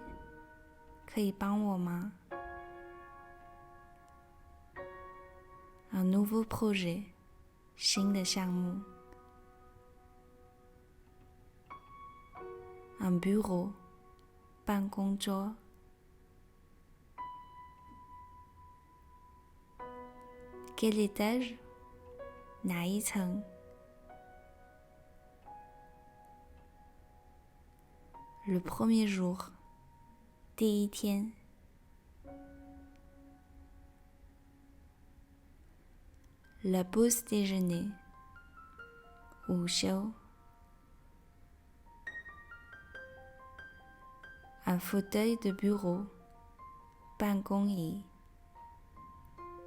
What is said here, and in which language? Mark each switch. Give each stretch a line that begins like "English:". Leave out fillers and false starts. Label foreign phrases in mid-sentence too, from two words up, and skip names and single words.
Chinese: 可以帮我吗
French: Un nouveau projet
Chinese: 新的项目
French: Un bureau
Chinese: 办公桌
French: Quel étage?
Chinese: 哪一层
French: Le premier jour
Chinese: 第一天
French: La pause déjeuner
Chinese: 午休
French: Un fauteuil de bureau
Chinese: 办公椅